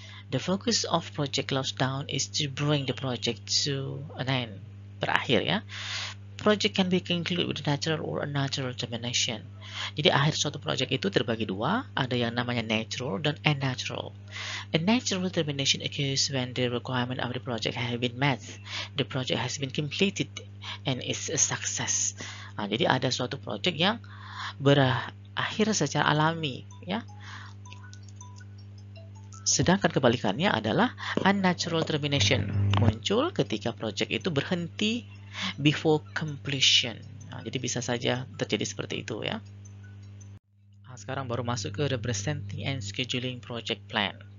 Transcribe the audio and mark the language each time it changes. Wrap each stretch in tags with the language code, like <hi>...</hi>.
<en>The focus of project close down is to bring the project to an end.</en> <id>Berakhir ya.</id> <en>Project can be concluded with natural or unnatural termination.</en> <id>Jadi akhir suatu project itu terbagi 2, ada yang namanya natural dan unnatural.</id> <en>A natural termination occurs when the requirement of the project have been met, the project has been completed, and is a success.</en> <id>Nah, jadi ada suatu project yang berakhir secara alami, ya. Sedangkan kebalikannya adalah unnatural termination, muncul ketika project itu berhenti</id> <en>before completion.</en> <id>Nah, jadi bisa saja terjadi seperti itu ya. Nah, sekarang baru masuk ke</id> <en>representing and scheduling project plan.</en>